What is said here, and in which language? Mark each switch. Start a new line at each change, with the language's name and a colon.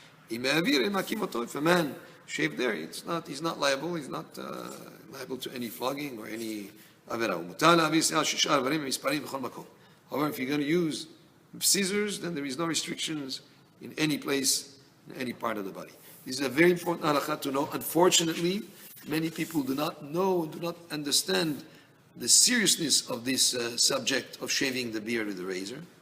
English: If a man shaved there, he's not liable. He's not liable to any flogging or any
Hebrew: עבירה. ומותר להביא שיער 6 איברים במספרים בכל מקום.
English: However, if you're going to use scissors, then there is no restrictions in any place, in any part of the body. This is a very important halakha to know. Unfortunately, many people do not know, do not understand the seriousness of this subject of shaving the beard with the razor.